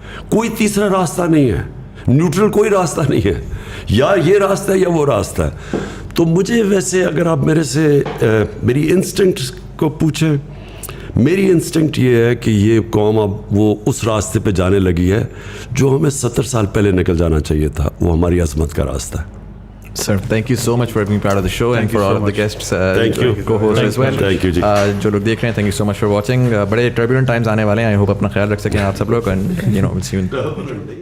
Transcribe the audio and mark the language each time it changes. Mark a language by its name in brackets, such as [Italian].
[Urdu] کوئی تیسرا راستہ نہیں ہے, نیوٹرل کوئی راستہ نہیں ہے, یا یہ راستہ ہے یا وہ راستہ ہے. تو مجھے ویسے اگر آپ میرے سے میری انسٹنکٹ کو پوچھیں, میری انسٹنکٹ یہ ہے کہ یہ قوم اب وہ اس راستے پہ جانے لگی ہے جو ہمیں 70 سال پہلے نکل جانا چاہیے تھا. وہ hماری عظمت کا راستہ ہے. [English] Sir, thank you so much for being part of the show and for all of the guests, Thank you. co-hosts as well. Thank you, ji. [Urdu] جو لوگ دیکھ رہے ہیں, [English] thank you so much for watching. [Urdu] بڑے turbulent times آنے والے ہیں, I hope اپنا خیال رکھ سکیں آپ سب لوگ, [English] and we'll see you.